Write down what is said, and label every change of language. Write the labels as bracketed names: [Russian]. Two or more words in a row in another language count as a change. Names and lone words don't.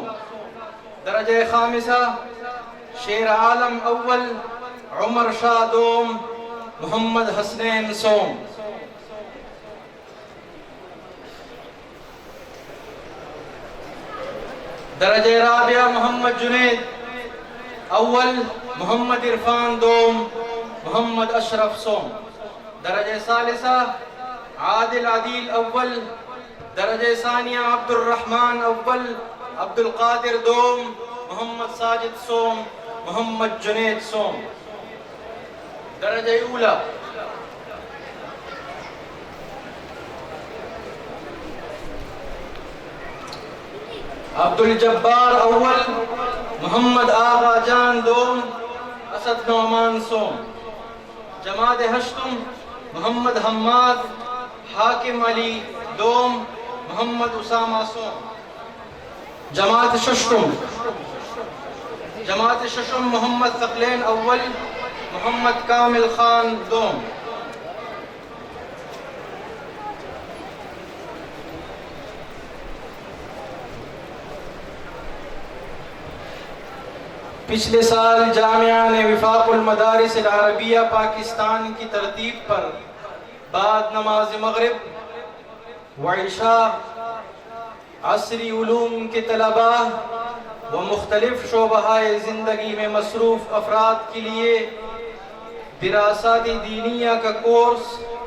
[Urdu] درجہ خامسہ شیر عالم اول، عمر شاہ دوم، محمد حسنین سوم۔ درجہ رابعہ محمد جنید اول، محمد عرفان دوم، محمد اشرف سوم۔ درجہ ثالثہ عادل عدیل اول، درجہ ثانیہ عبد الرحمن اول، عبد القادر دوم، محمد ساجد سوم، محمد جنید سوم. درجہ اولا عبد الجبار اول، محمد آغا جان دوم، اسد نعمان سوم. جماعت ہشتم محمد حماد حاکم علی دوم، محمد اسامہ سوم. جماعت ششم محمد ثقلین اول، محمد کامل خان دوم. پچھلے سال جامعہ نے وفاق المدارس العربیہ پاکستان کی ترتیب پر بعد نماز مغرب و عشاء عصری علوم کے طلباء و مختلف شعبہ زندگی میں مصروف افراد کے لیے دراسات دینیہ کا کورس